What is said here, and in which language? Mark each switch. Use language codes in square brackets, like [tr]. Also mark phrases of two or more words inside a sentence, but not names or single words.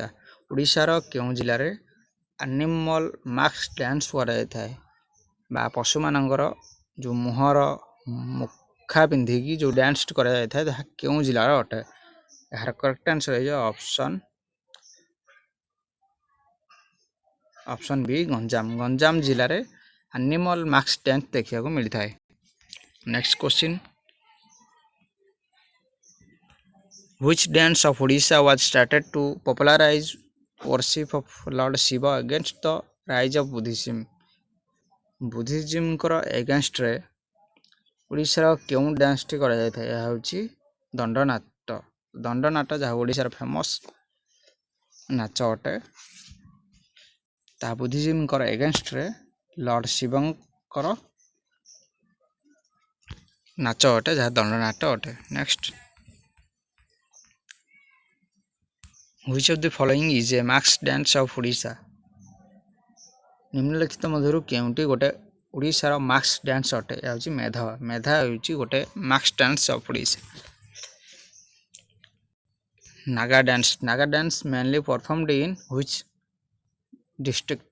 [or] ଓଡ଼ିଶାର କେଉଁ ଜିଲ୍ଲାରେ [en] animal mask dance [or] କରାଯାଇଥାଏ ବା ପଶୁମାନଙ୍କର ଯେଉଁ ମୁହଁର ମୁଖା ପିନ୍ଧିକି ଯେଉଁ ଡ୍ୟାନ୍ସ କରାଯାଇଥାଏ ତାହା କେଉଁ ଜିଲ୍ଲାର ଅଟେ? ଏହାର [en] correct answer [or] ହେଇଯିବ ଅପସନ୍ ବି ଗଞ୍ଜାମ। ଗଞ୍ଜାମ ଜିଲ୍ଲାରେ [en] animal mask dance [or] ଦେଖିବାକୁ ମିଳିଥାଏ। [en] next question, Which dance of Odisha was started to popularize worship of Lord Shiva against the rise of Buddhism? Buddhismଙ୍କର againstରେ [or] ଓଡ଼ିଶାର କେଉଁ ଡ୍ୟାନ୍ସଟି କରାଯାଇଥାଏ? ଏହା ହେଉଛି ଦଣ୍ଡନାଟ। ଦଣ୍ଡନାଟ ଯାହା ଓଡ଼ିଶାର ଫେମସ୍ ନାଚ ଅଟେ, ତାହା [en] Buddhismଙ୍କର againstରେ [or] ଲର୍ଡ ଶିବଙ୍କର ନାଚ ଅଟେ, ଯାହା ଦଣ୍ଡନାଟ ଅଟେ। ନେକ୍ସଟ, [en] Which of the following is a mask dance of Odisha? [or] ନିମ୍ନଲିଖିତ ମଧ୍ୟରୁ କେଉଁଟି ଗୋଟେ ଓଡ଼ିଶାର [en] mask dance [or] ଅଟେ? ଏହା ହେଉଛି ମେଧା। ମେଧା ହେଉଛି ଗୋଟେ [en] mask dance of Odisha. [or] ନାଗା ଡ୍ୟାନ୍ସ। [en] Naga dance mainly performed in which district?